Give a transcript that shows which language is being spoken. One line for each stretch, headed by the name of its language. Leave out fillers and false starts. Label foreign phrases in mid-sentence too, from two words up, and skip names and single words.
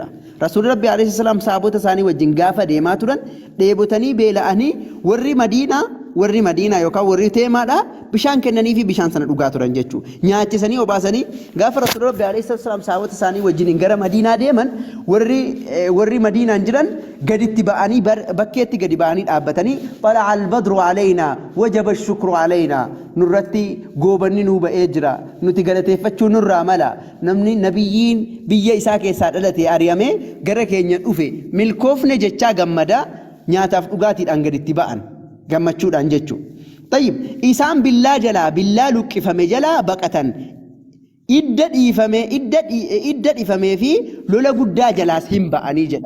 Oromo: Rasuulli Rabbi alayhi salaam saabota isaanii wajjin gaafa deemaa turan dheebotanii beela'anii warri Madiinaa yookaan warri Teemaadhaa bishaan kennanii fi bishaan sana dhugaa turan jechuudha. Nyaachisanii obaasanii gaafa Rasuulli Rabbi alayhi salaam saabota isaanii wajjin gara Madiinaa deeman warri Madiinaan jiran gaditti ba'anii bakkeetti gadi ba'anii dhaabbatanii
Arabic: طلع البدر علينا وجب الشكر علينا
Oromo: nurratti goobanni nuu ba'ee jira nuti galateeffachuu nurraa mala namni nabiyyiin biyya isaa keessaa dhalate ari'amee gara keenya dhufe milkoofne jechaa gammada nyaataaf dhugaatiidhaan gaditti ba'an gammachuudhaan jechuudha. Tayyib isaan billaa luqqifame jalaa baqatan idda dhiifamee fi lola guddaa jalaas hin ba'anii jedha.